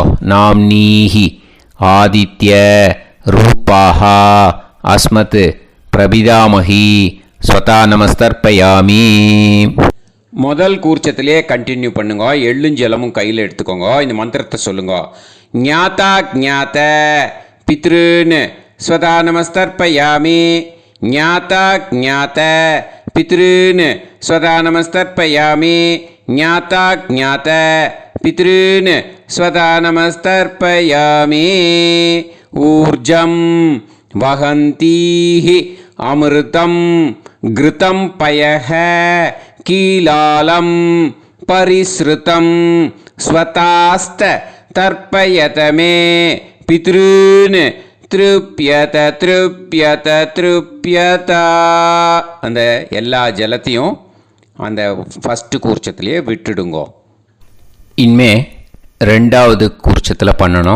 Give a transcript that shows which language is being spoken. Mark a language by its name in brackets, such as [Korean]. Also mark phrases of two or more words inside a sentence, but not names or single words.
[Sanskrit] नाम्नीः आदित्य रूपाः अस्मत् प्रपितामहीः स्वधा नमस्तर्पयामि. [Tamil] முதல் கூர்ச்சத்திலே கண்டினியூ பண்ணுங்க. எள்ளுஞ்சலமும் கையில் எடுத்துக்கோங்க. இந்த மந்திரத்தை சொல்லுங்க. [Sanskrit] ज्ञाता ज्ञात पितॄन् स्वधा नमस्तर्पयामि. ज्ञाता ज्ञात पितॄन् स्वधा नमस्तर्पयामि. ज्ञाता ज्ञात पितॄन् स्वधा नमस्तर्पयामि. ऊर्जं वहन्तीः अमृतं घृतं पयः कीलालं परिस्रुतम् स्वधास्थ तर्पयतमे पितॄन् तृप्यत तृप्यत तृप्यत. [Tamil] அந்த எல்லா ஜலத்தையும் அந்த ஃபஸ்ட்டு கூர்ச்சத்திலேயே விட்டுடுங்கோ. இனிமே ரெண்டாவது கூர்ச்சத்தில் பண்ணணும்.